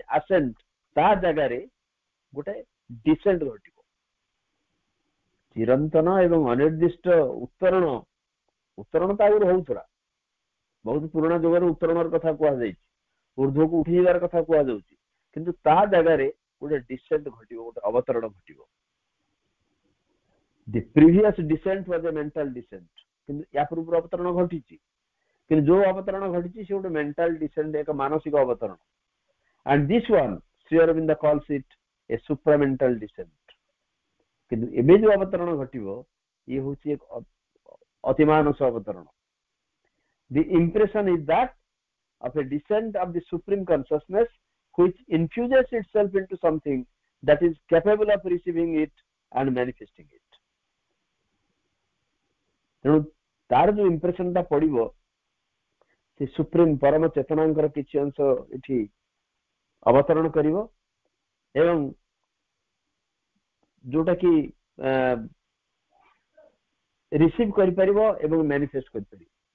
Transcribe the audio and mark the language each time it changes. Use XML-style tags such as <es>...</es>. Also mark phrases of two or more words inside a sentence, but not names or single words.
<or>ଆସେଣ୍ଟ, ତା ଜାଗାରେ ଗୋଟେ ଡିସେଣ୍ଟ ଘଟିବ, ଚିରନ୍ତନ ଏବଂ ଅନିର୍ଦ୍ଦିଷ୍ଟ ଉତ୍ତରଣ ତ ଆଗରୁ ହଉଥିଲା, ବହୁତ ପୁରୁଣା ଯୁଗରେ ଉତ୍ତରଣର କଥା କୁହାଯାଇଛି, ଊର୍ଦ୍ଧ୍ୱକୁ ଉଠି ଯିବାର କଥା କୁହାଯାଉଛି, କିନ୍ତୁ ତା ଜାଗାରେ ଗୋଟେ ଡିସେଣ୍ଟ ଘଟିବ, ଗୋଟେ ଅବତରଣ ଘଟିବ।</or> <en>The previous descent was a mental descent,</en> <or>କିନ୍ତୁ ୟା ପୂର୍ବରୁ ଅବତରଣ ଘଟିଛି, କିନ୍ତୁ ଯୋଉ ଅବତରଣ ଘଟିଛି ସେ ଗୋଟେ</or> <en>mental descent,</en> <or>ଏକ ମାନସିକ ଅବତରଣ।</or> <en>and this one Sri Aurobindo calls it a supramental descent।</en> <or>କିନ୍ତୁ ଏବେ ଯୋଉ ଅବତରଣ ଘଟିବ ଇଏ ହଉଛି ଏକ ଅତିମାନସ ଅବତରଣ।</or> <en>The impression is that of a descent of the supreme consciousness which infuses itself into something that is capable of receiving it and manifesting it।</en> <or>ତେଣୁ ତାର ଯୋଉ ଇମ୍ପ୍ରେସନ ଟା ପଡିବ, ସେ ସୁପ୍ରିମ ପରମ ଚେତନାଙ୍କର କିଛି ଅଂଶ ଏଠି ଅବତରଣ କରିବ ଏବଂ ଯୋଉଟା କି ରିସିଭ କରିପାରିବ ଏବଂ ମ୍ୟାନିଫେଷ୍ଟ କରିପାରିବ।</or>